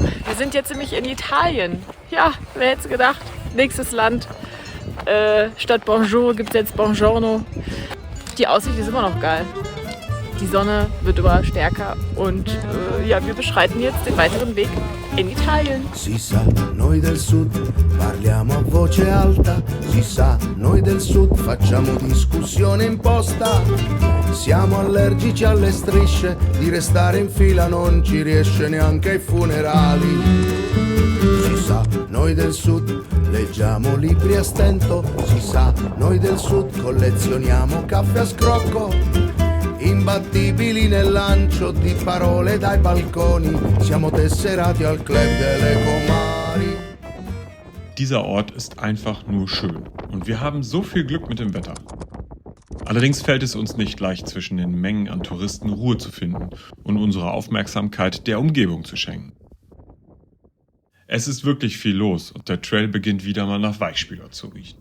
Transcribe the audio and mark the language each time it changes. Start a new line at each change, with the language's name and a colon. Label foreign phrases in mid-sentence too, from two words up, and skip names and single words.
German: Wir sind jetzt nämlich in Italien. Ja, wer hätte es gedacht? Nächstes Land. Statt Bonjour gibt es jetzt Buongiorno. Die Aussicht ist immer noch geil. Die Sonne wird immer stärker und ja, wir beschreiten jetzt den weiteren Weg in Italien.
Italian: Si sa, noi del Sud parliamo a voce alta. Si sa, noi del Sud facciamo discussione imposta. Siamo allergici alle strisce, di restare in fila non ci riesce neanche ai funerali. Si sa, noi del Sud leggiamo libri a stento. Si sa, noi del Sud collezioniamo caffè a scrocco. Imbattibili nel lancio di parole dai balconi. Siamo tesserati al Club delle Comari.
German: Dieser Ort ist einfach nur schön und wir haben so viel Glück mit dem Wetter. Allerdings fällt es uns nicht leicht, zwischen den Mengen an Touristen Ruhe zu finden und unsere Aufmerksamkeit der Umgebung zu schenken. Es ist wirklich viel los und der Trail beginnt wieder mal nach Weichspüler zu riechen.